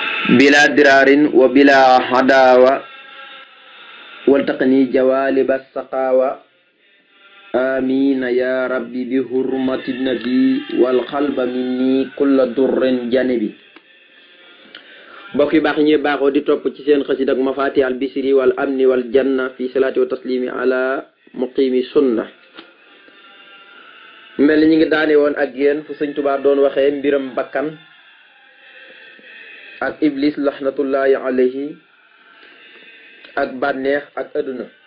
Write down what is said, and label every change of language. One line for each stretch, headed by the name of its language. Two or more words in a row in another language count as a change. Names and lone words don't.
Arabic: بلا ضرار وبلا هداوة واتقني جوالب شقاوة آمين يا ربي بحرمة النبي والقلب مني كل ضر جانبي.
Wolof: mbokk yu baax ñi baaxoo di topp ci seen xasida ak
Arabic: مفاتيح البشر والأمن والجنة في صلاة وتسليم على مقيم السنة.
Wolof: mel ni ñi ngi daane woon ak yéen fu sëñ Tuubaa doon waxee mbiram bakkan ak iblis
Arabic: لعنة الله عليه
Wolof: ak bànneex ak adduna.